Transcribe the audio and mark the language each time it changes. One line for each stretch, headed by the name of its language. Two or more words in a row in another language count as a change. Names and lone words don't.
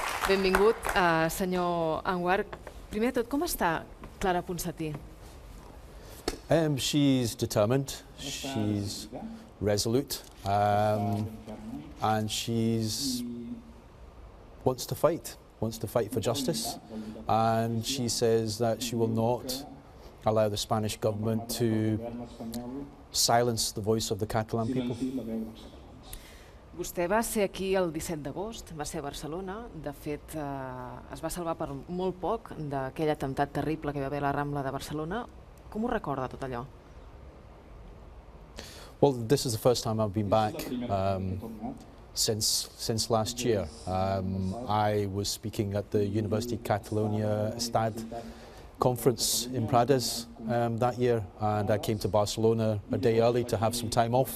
Catalan: Benvingut, senyor Anwar. Primer de tot, com està Clara Ponsatí?
English: She's determined, she's resolute, and she wants to fight for justice, and she says that she will not allow the Spanish government to silence the voice of the Catalan people.
Catalan: Vostè va ser aquí el 17 d'agost, va ser a Barcelona. De fet, es va salvar per molt poc d'aquell atemptat terrible que hi va haver a la Rambla de Barcelona. Com ho recorda tot allò?
English: Well, this is the first time I've been back since last year. I was speaking at the University of Catalunya STAD conference in Prades that year, and I came to Barcelona a day early to have some time off.